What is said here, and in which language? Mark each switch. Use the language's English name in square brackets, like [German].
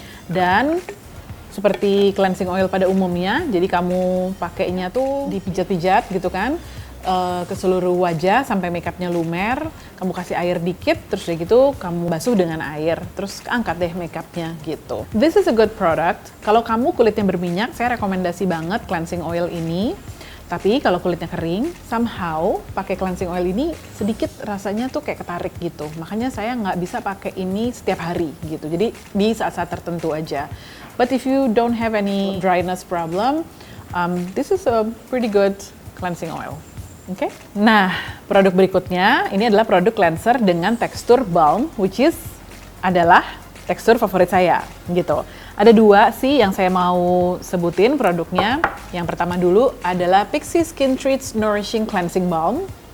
[Indonesian] Dan seperti cleansing oil pada umumnya, jadi kamu pakainya tuh dipijat-pijat gitu kan, ke seluruh wajah sampai makeupnya lumer, kamu kasih air dikit, terus udah gitu kamu basuh dengan air, terus angkat deh makeupnya gitu. [English] This is a good product. [Indonesian] Kalau kamu kulitnya berminyak, saya rekomendasi banget cleansing oil ini. Tapi kalau kulitnya kering, somehow pakai cleansing oil ini sedikit rasanya tuh kayak ketarik gitu. Makanya saya nggak bisa pakai ini setiap hari gitu. Jadi di saat-saat tertentu aja. [English] But if you don't have any dryness problem, this is a pretty good cleansing oil. Oke? [Indonesian] Nah, produk berikutnya ini adalah produk cleanser dengan tekstur balm, which is adalah tekstur favorit saya gitu. Ada dua sih yang saya mau sebutin produknya. Yang pertama dulu adalah Pixi Skin Treats Nourishing Cleansing Balm.